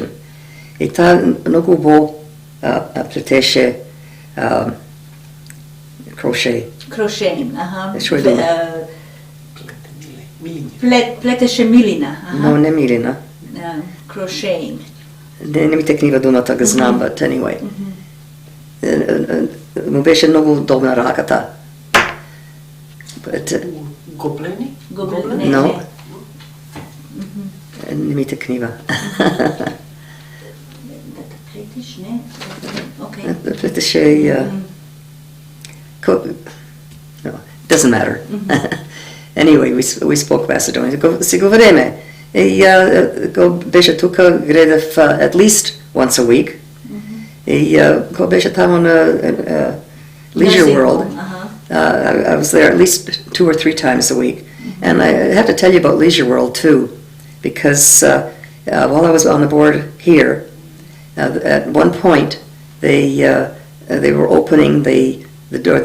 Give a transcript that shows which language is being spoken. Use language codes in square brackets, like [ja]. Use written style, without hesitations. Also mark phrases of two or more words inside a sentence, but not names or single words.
[mk] И таа многу убаво плетеше Крошеин, Што е дума? Плетеше милина. Но не милина. [en] Crocheting. [mk] Не ми текнива думата, го знам, [en] but anyway. [mk] Му беше многу удобна раката. Гоблени? No. Не ми текнива. Плетеш, не? Окей. Плетеше... [en] Doesn't matter. Anyway, we spoke Macedonian. [mk] Си го време. И го беше тука, гледав [en] at least once a week. [mk] И го беше тамо на Leisure World. [en] I was there at least 2 or 3 times a week. And I have to tell you about Leisure World too, because while I was on the board here, at one point they were opening the door.